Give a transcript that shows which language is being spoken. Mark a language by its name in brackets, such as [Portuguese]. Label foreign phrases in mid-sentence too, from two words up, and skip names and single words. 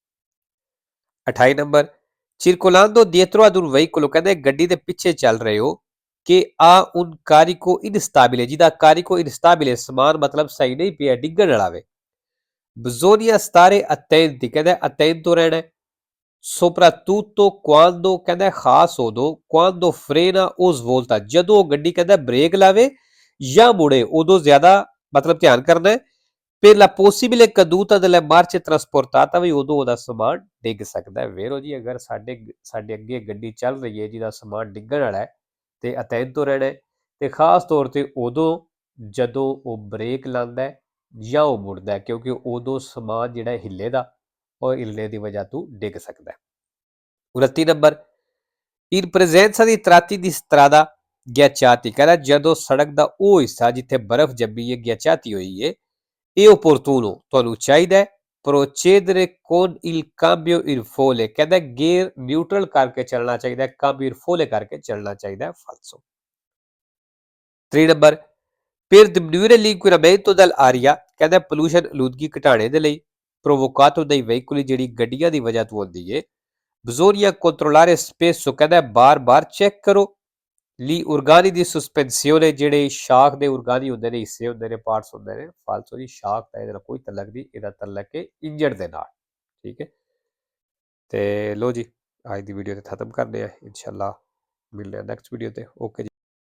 [Punjabi] 28 ਨੰਬਰ [Italian] circolando dietro ad un veicolo [Punjabi] ਕਹਿੰਦਾ ਗੱਡੀ ਦੇ ਪਿੱਛੇ ਚੱਲ ਰਹੇ ਹੋ ਕਿ ਆ [Italian] un carico instabile [Punjabi] ਜਿਹਦਾ [Italian] carico instabile [Punjabi] ਸਮਾਨ ਮਤਲਬ ਸਹੀ ਨਹੀਂ ਪਿਆ ਡਿੱਗਣ ਵਾਲਾ ਵੇ [Italian] bisogna stare attenti [Punjabi] ਕਹਿੰਦਾ attento ਰਹਿਣਾ [Italian] soprattutto quando [Punjabi] ਕਹਿੰਦਾ ਖਾਸ ਉਦੋਂ [Italian] quando frena o svolta [Punjabi] ਜਦੋਂ ਉਹ ਗੱਡੀ ਕਹਿੰਦਾ ਬ੍ਰੇਕ ਲਾਵੇ ਜਾਂ ਮੁੜੇ ਉਦੋਂ ਜ਼ਿਆਦਾ ਮਤਲਬ ਧਿਆਨ ਕਰਨਾ ਹੈ [Italian] per la possibile caduta delle marce trasportata [Punjabi] ਵੀ ਉਦੋਂ ਉਹਦਾ ਸਮਾਨ ਡਿੱਗ ਸਕਦਾ ਹੈ ਵੇਰੋ ਜੀ ਅਗਰ ਸਾਡੇ ਅੱਗੇ ਗੱਡੀ ਚੱਲ ਰਹੀ ਹੈ ਜਿਹਦਾ ਸਮਾਨ ਡਿੱਗਣ ਵਾਲਾ ਹੈ ਤੇ attento ਰਹਿਣਾ ਹੈ ਤੇ ਖਾਸ ਤੌਰ ਤੇ ਉਦੋਂ ਜਦੋਂ ਉਹ ਬ੍ਰੇਕ ਲਾਉਂਦਾ ਹੈ ਜਾਂ ਉਹ ਮੁੜਦਾ ਹੈ ਕਿਉਂਕਿ ਉਦੋਂ ਸਮਾਨ ਜਿਹੜਾ ਹਿੱਲੇ ਦਾ ਉਹ ਹਿੱਲਣੇ ਦੀ ਵਜ੍ਹਾ ਤੋਂ ਡਿੱਗ ਸਕਦਾ ਹੈ 29 ਨੰਬਰ [Italian] in presenza di tratti di strada ghiacciati [Punjabi] ਕਹਿੰਦਾ ਜਦੋਂ ਸੜਕ ਦਾ ਉਹ ਹਿੱਸਾ ਜਿੱਥੇ ਬਰਫ਼ ਜੰਮੀ ਹੈ ghiacciati ਹੋਈ ਹੈ ਇਹ opportuno ਤੁਹਾਨੂੰ ਚਾਹੀਦਾ ਹੈ [Italian] procedere con il cambio in folle [Punjabi] ਕਹਿੰਦਾ ਗੇਅਰ ਨਿਊਟਰਲ ਕਰਕੇ ਚੱਲਣਾ ਚਾਹੀਦਾ ਹੈ [Italian] cambio in folle [Punjabi] ਕਰਕੇ ਚੱਲਣਾ ਚਾਹੀਦਾ ਹੈ falso 3 ਨੰਬਰ [Italian] per diminuire l'inquinamento dell'aria [Punjabi] ਕਹਿੰਦਾ pollution ਆਲੂਦਗੀ ਘਟਾਣੇ ਦੇ ਲਈ [Italian] provocato dai veicoli [Punjabi] ਜਿਹੜੀ ਗੱਡੀਆਂ ਦੀ ਵਜ੍ਹਾ ਤੋਂ ਹੁੰਦੀ ਹੈ [Italian] bisogna controllare spesso [Punjabi] ਕਹਿੰਦਾ ਬਾਰ-ਬਾਰ ਚੈੱਕ ਕਰੋ [Italian] gli organi di sospensione [Punjabi] ਜਿਹੜੇ ਸ਼ਾਖ ਦੇ ਉਰਗਾਨੀ ਹੁੰਦੇ ਨੇ ਹਿੱਸੇ ਹੁੰਦੇ ਨੇ ਪਾਰਟਸ ਹੁੰਦੇ ਨੇ ਫਾਲਤੂ ਦੀ ਸ਼ਾਖ ਦਾ ਇਹਦੇ ਨਾਲ ਕੋਈ ਤਲਕ ਨਹੀਂ ਇਹਦਾ ਤਲਕ ਹੈ ਇੰਜਣ ਦੇ ਨਾਲ ਠੀਕ ਹੈ ਤੇ ਲੋ ਜੀ ਅੱਜ ਦੀ ਵੀਡੀਓ ਤੇ ਖਤਮ ਕਰਦੇ ਆ ਇਨਸ਼ਾਅੱਲਾ ਮਿਲਦੇ ਆ [English] next video [Punjabi] ਤੇ ਓਕੇ